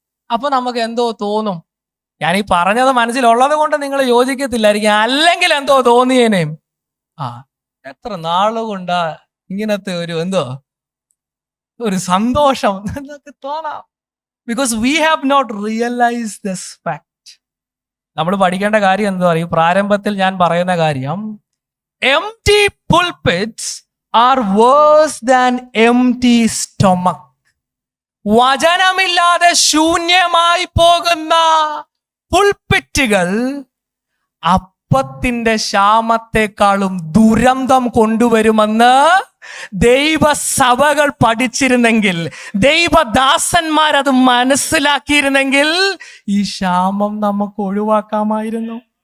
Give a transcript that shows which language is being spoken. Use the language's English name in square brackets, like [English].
[Malayalam] അപ്പൊ നമുക്ക് എന്തോ തോന്നും. ഞാൻ ഈ പറഞ്ഞത് മനസ്സിലുള്ളത് കൊണ്ട് നിങ്ങൾ യോജിക്കത്തില്ലായിരിക്കും, അല്ലെങ്കിൽ എന്തോ തോന്നിയേനേം. എത്ര നാളുകൊണ്ടാ ഇങ്ങനത്തെ ഒരു സന്തോഷം എന്നൊക്കെ തോന്നാം. [English] Because we have not realise this fact. [Malayalam] നമ്മൾ പഠിക്കേണ്ട കാര്യം എന്താ പറയുക? പ്രാരംഭത്തിൽ ഞാൻ പറയുന്ന കാര്യം, [English] empty pulpits are worse than empty stomach. [Malayalam] വചനമില്ലാതെ ശൂന്യമായി പോകുന്ന പുൽപിറ്റുകൾ അപ്പത്തിന്റെ ക്ഷാമത്തെക്കാളും ദുരന്തം കൊണ്ടുവരുമെന്ന് ദൈവസഭകൾ പഠിച്ചിരുന്നെങ്കിൽ, ദൈവദാസന്മാരത് മനസ്സിലാക്കിയിരുന്നെങ്കിൽ ഈ ക്ഷാമം നമുക്ക് ഒഴിവാക്കാമായിരുന്നു.